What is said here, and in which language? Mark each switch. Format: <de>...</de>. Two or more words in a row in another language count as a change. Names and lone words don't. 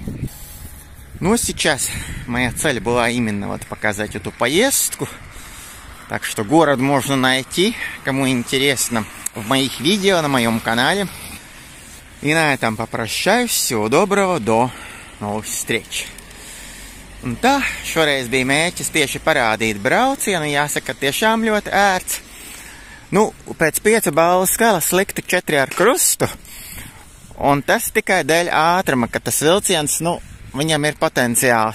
<ru>Но сейчас моя цель была именно вот показать эту поездку. Так что город можно найти, кому интересно, в моих видео на моем канале. И на этом попрощаюсь. Всего доброго, до новых встреч.</ru> <lv>Un tā, šoreiz bija mērķis tieši parādīt braucienu. Jāsaka, tiešām ļoti ērts. Pēc 5 balvu skalas likti 4 ar krustu. Un tas tikai dēļ ātruma, ka tas vilciens, viņam ir potenciāls.</lv>